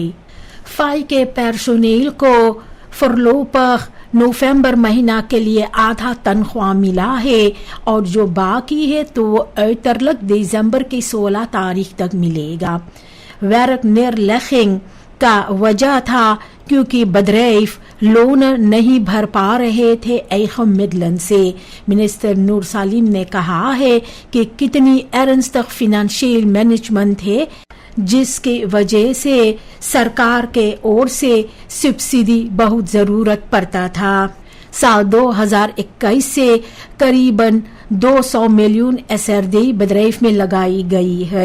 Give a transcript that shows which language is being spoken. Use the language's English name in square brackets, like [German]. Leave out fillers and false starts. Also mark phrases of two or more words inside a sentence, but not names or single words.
[Caribbean Hindustani] फाई के पर्सोनेल को फरलो पर नवंबर महीना के लिए आधा तनख्वाह मिला है और जो बाकी है तो वो उiterlijk दिसंबर की 16 तारीख तक मिलेगा। werkneerlegging का वजह था क्योंकि bedrijf लोन नहीं भर पा रहे थे [Dutch] eigen middelen [Caribbean Hindustani] से। मिनिस्टर नूर सालिम ने कहा है कि कितनी [Dutch] ernstig financieel [Caribbean Hindustani] मैनेजमेंट है, जिसकी वजह से सरकार के ओर से सब्सिडी बहुत जरूरत पड़ता था। साल 2021 से करीबन 200 मिलियन SRD bedrijf में लगाई गई है।